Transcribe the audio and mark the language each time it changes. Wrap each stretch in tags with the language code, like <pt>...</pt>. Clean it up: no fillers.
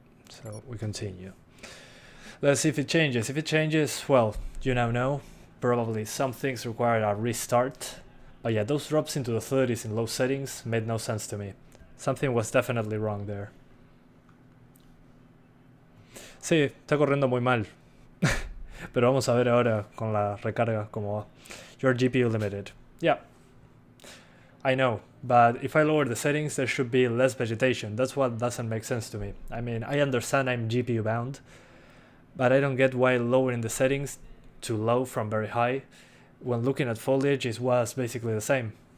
<en>So we continue. Let's see if it changes. If it changes, well, you now know. Probably some things require a restart. But yeah, those drops into the 30s in low settings made no sense to me. Something was definitely wrong there.</en> <es>Sí, está corriendo muy mal. Pero vamos a ver ahora con la recarga cómo va.</es> <en>Your GPU limited. Yeah. I know, but if I lower the settings, there should be less vegetation. That's what doesn't make sense to me. I mean, I understand I'm GPU bound, but I don't get why lowering the settings to low from very high, when looking at foliage, it was basically the same.</en>